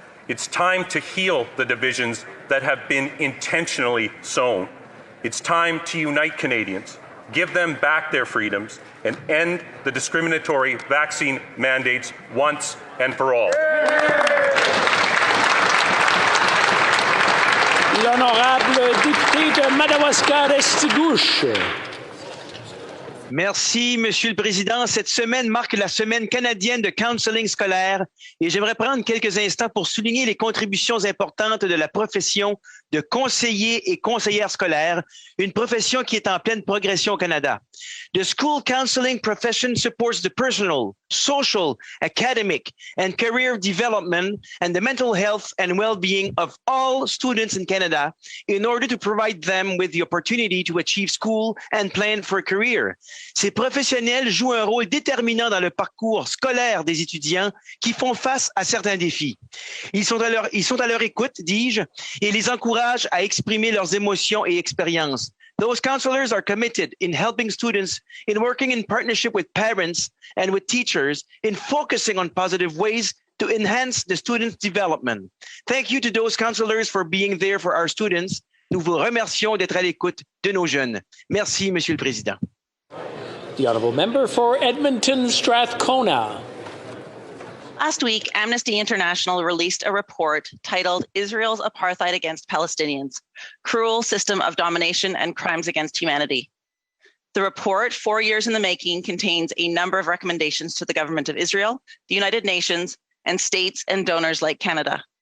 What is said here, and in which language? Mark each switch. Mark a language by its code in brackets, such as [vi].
[en] It's time to heal the divisions that have been intentionally sown. It's time to unite Canadians, give them back their freedoms, and end the discriminatory vaccine mandates once and for all. [fr] L'honorable député de Madawaska-Restigouche. Merci, Monsieur le Président. Cette semaine marque la semaine canadienne de counseling scolaire et j'aimerais prendre quelques instants pour souligner les contributions importantes de la profession de conseiller et conseillère scolaire, une profession qui est en pleine progression au Canada. [en] The school counseling profession supports the personal, social, academic, and career development and the mental health and well-being of all students in Canada in order to provide them with the opportunity to achieve school and plan for a career. [fr] Ces professionnels jouent un rôle déterminant dans le parcours scolaire des étudiants qui font face à certains défis. Ils sont à leur écoute, dis-je, et les encouragent à exprimer leurs émotions et expériences. [en] Those counselors are committed in helping students, in working in partnership with parents and with teachers, in focusing on positive ways to enhance the students' development. Thank you to those counselors for being there for our students. [fr] Nous vous remercions d'être à l'écoute de nos jeunes. Merci, Monsieur le Président. [en] The honourable member for Edmonton Strathcona. Last week, Amnesty International released a report titled Israel's Apartheid Against Palestinians, Cruel System of Domination and Crimes Against Humanity. The report, 4 years in the making, contains a number of recommendations to the government of Israel, the United Nations, and states and donors like Canada.